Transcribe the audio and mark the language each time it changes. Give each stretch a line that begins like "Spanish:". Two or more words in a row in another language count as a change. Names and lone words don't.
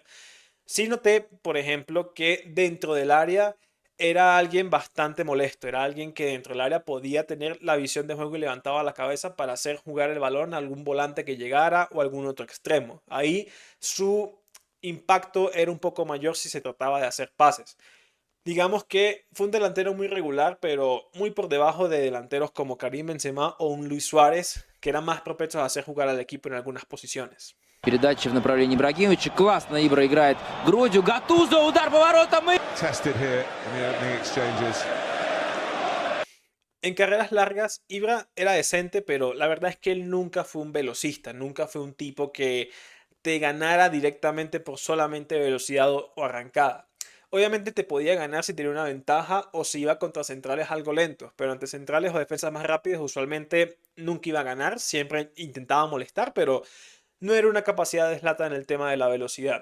Spanish: Sí noté, por ejemplo, que dentro del área era alguien bastante molesto, era alguien que dentro del área podía tener la visión de juego y levantaba la cabeza para hacer jugar el balón a algún volante que llegara o algún otro extremo. Ahí su impacto era un poco mayor si se trataba de hacer pases. Digamos que fue un delantero muy regular, pero muy por debajo de delanteros como Karim Benzema o un Luis Suárez, que eran más propensos a hacer jugar al equipo en algunas posiciones.
Russian: Передача в направлении Ибрагимовича. Классно Ибра играет грудью. Гатузо, удар поворотом и...
English: Tested here in the opening exchanges.
Spanish: En carreras largas, Ibra era decente, pero la verdad es que él nunca fue un velocista, nunca fue un tipo que te ganara directamente por solamente velocidad o arrancada. Obviamente te podía ganar si tenía una ventaja o si iba contra centrales algo lentos, pero ante centrales o defensas más rápidas usualmente nunca iba a ganar, siempre intentaba molestar, pero no era una capacidad de Zlatan en el tema de la velocidad.